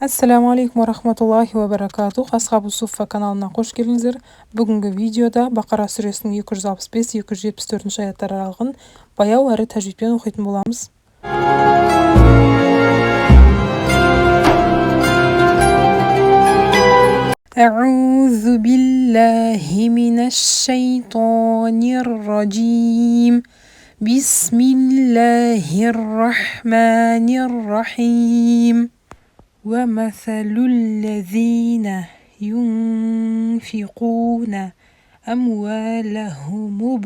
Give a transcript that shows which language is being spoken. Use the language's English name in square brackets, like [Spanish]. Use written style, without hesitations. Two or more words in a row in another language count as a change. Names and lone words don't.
[Arabic] السلام عليكم ورحمة الله وبركاته. Ashabu Suffa [Turkish] kanalına hoş geldiniz. [Kazakh] Бүгінгі видеода Бақара сүресінің 265-274 аяттар аралығын баяу әрі тәжвидпен оқитын боламыз. [Arabic] أعوذ بالله من الشيطان الرجيم بسم الله الرحمن الرحيم ومثل الذين ينفقون أموالهم